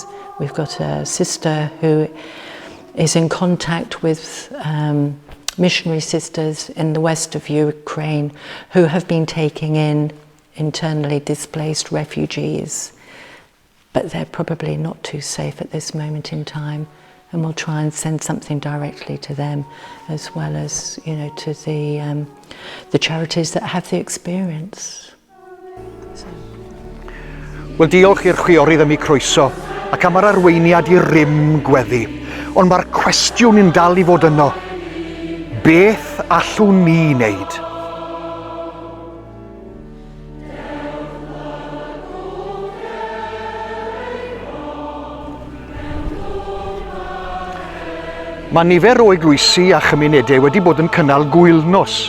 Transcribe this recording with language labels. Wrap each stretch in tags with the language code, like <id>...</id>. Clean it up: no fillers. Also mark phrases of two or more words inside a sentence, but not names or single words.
<en>We've got a sister who is in contact with missionary sisters in the west of Ukraine who have been taking in internally displaced refugees, but they're probably not too safe at this moment in time. and we'll try and send something directly to them, as well as, you know, to the charities that have the experience.</en> <cy>Wel, diolch i'r chwiorydd am ei croeso, ac am yr arweiniad i rym gweddi. Ond mae'r cwestiwn yn dal i fod yno. Beth allwn ni wneud? Mae nifer o eglwysi a chymunedau wedi bod yn cynnal gwylnos.</cy>